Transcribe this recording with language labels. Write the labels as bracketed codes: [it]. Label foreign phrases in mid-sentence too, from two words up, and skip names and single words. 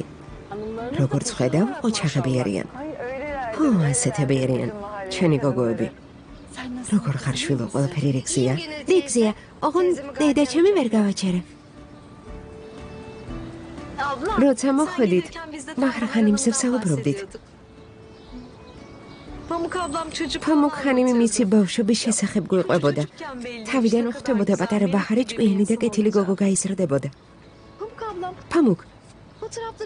[ka] როგორც ხედავ, ოჩახები არიან. ო, ასეთები არიან. ჩვენი გოგოები. როგორ ხარ შვილო, ყველაფერი რიგზია? რიგზია. ოღონ დედა ჩემი ვერ გავაჩერე. როცა მოხვედით, მახრახანიმზე ვსაუბრობდით. [tr] Pamuk ablam çocuk. [ka] ფამუქანიმი მისი ბავშვობის შესახებ გვიყვებოდა. თავიდან ხვდებოდა პატარა ბაჰარი ჭკვიანი და კეთილი გოგო გაიზრდებოდა. [tr] Pamuk ablam [ka] ფამუქ, [tr] fotoğrafları